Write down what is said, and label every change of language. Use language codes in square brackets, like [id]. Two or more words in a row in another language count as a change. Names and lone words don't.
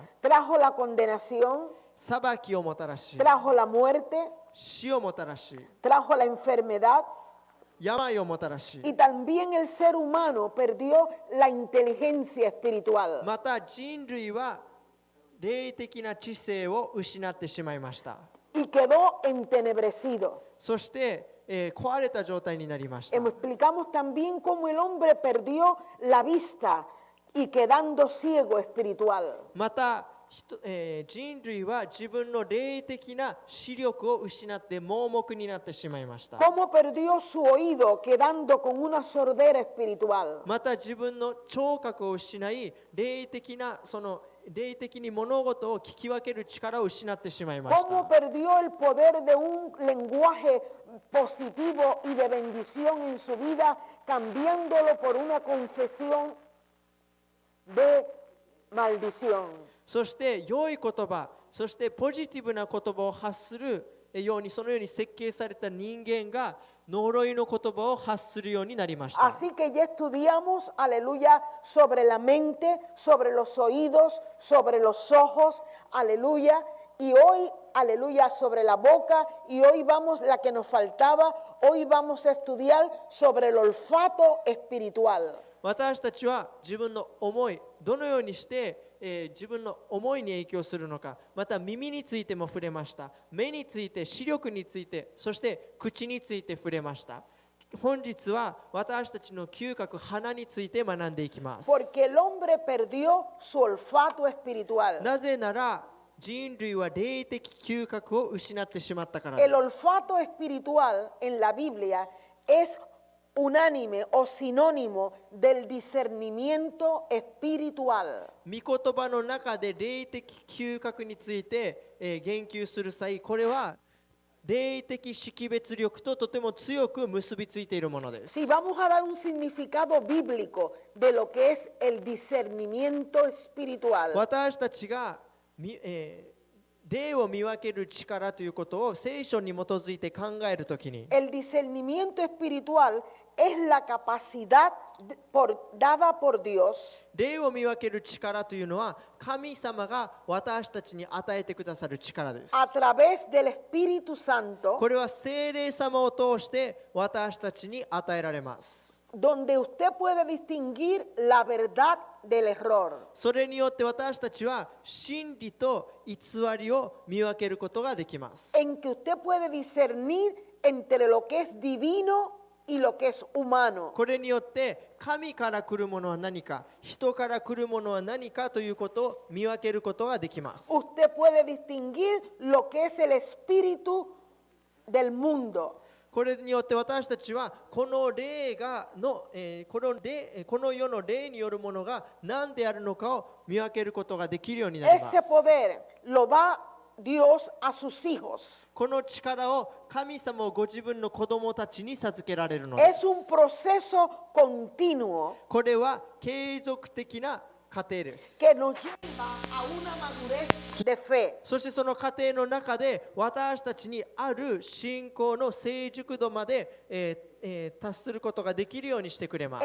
[es] trajo la condenación, [ja] 裁きをもたらし、 [es] trajo la muerte, [ja] 死をもたらし、 [es] trajo la enfermedad [ja] 病をもたらし、 [es] y también el ser humano perdió la inteligencia espiritual. [ja] また人類は霊的な知性を失ってしまいました。 [es] Y quedó entenebrecido. [ja] そして、壊れた状態になりました。 [es] Explicamos también cómo el hombre perdió la vista y quedando ciego espiritual. [ja] また、人類は自分の霊的な視力を失って盲目になってしまいました。 [es] ¿Cómo perdió su oído quedando con una sordera espiritual? [ja] また自分の聴覚を失い、霊的に物事を聞き分ける力を失ってしまいまし [es] ¿Cómo [ja] た。 [es] perdió el poder de un lenguaje positivo y de bendición en su vida, cambiándolo por una confesión de maldición? [ja] そして良い言葉、そしてポジティブな言葉を発するように、そのように設計された人間が呪いの言葉を発するようになりました。 [es] Así que ya estudiamos, aleluya, sobre la mente, sobre los oídos, sobre los ojos, aleluya, y hoy, aleluya, sobre la boca, y hoy vamos, la que nos faltaba, hoy vamos a estudiar sobre el olfato espiritual. [ja] 私たちは自分の思い、どのようにして、自分の思いに影響するのか、また耳についても触れました。目について、視力について、そして口について触れました。本日は私たちの嗅覚、鼻について学んでいきます。 [es] Porque el hombre perdió su olfato espiritual. [ja] なぜなら人類は霊的嗅覚を失ってしまったから [es] El [ja] です。 [es] olfato espiritual en la Biblia es unánime o sinónimo del discernimiento espiritual. [ja] 御言葉の中で霊的嗅覚について、言及する際、これは霊的識別力ととても強く結びついているものです。 [es] Si vamos a dar un significado bíblico de lo que es el discernimiento espiritual, [ja] 私たちが、霊を見分ける力ということを聖書に基づいて考えるときに、 [es] el discernimiento espiritual es la capacidad dada por Dios [ja] 霊を見分ける力というのは神様が私たちに与えてくださる力です。 [es] a través del Espíritu Santo, [ja] これは聖霊様を通して私たちに与えられます。 [es] donde usted puede distinguir la verdad del error. [ja] それによって私たちは真理と偽りを見分けることができます。 [es] En que usted puede discernir entre lo que es divino y lo que es humano. [ja] これによって神から来るものは何か、人から来るものは何かということを見分けることができます。 [es] Usted puede distinguir lo que es el espíritu del mundo. [ja] これによって私たちはこの霊がの、この世の霊によるものが何であるのかを見分けることができるようになります。 [es] Ese poder lo da Dios a sus hijos. [ja] この力を神様をご自分の子供たちに授けられるので [es] Es [ja] す。 [es] un proceso continuo [ja] これは継続的な過程です。 [es] que nos lleva a una madurez de fe. [ja] そしてその過程の中で私たちにある信仰の成熟度まで、達することができるようにしてくれます。